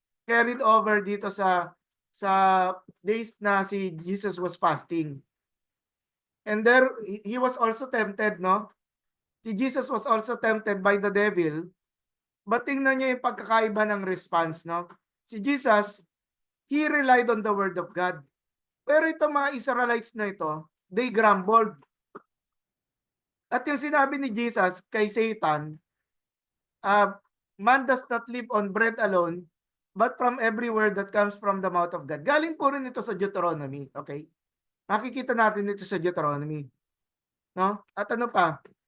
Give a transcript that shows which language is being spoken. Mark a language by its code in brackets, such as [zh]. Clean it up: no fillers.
[en] Carried over dito sa days na si Jesus was fasting. And there he was also tempted, no? Si Jesus was also tempted by the devil. [tl] But tingnan niyo yung pagkakaiba ng response, no? [en] Si Jesus, he relied on the word of God. [tl] Pero itong mga Israelites na ito, [en] they grumbled. [tl] At yung sinabi ni Jesus kay Satan, [en] man does not live on bread alone, but from every word that comes from the mouth of God. [tl] Galing po rin ito sa Deuteronomy, okay? Makikita natin ito sa Deuteronomy. No? At ano pa?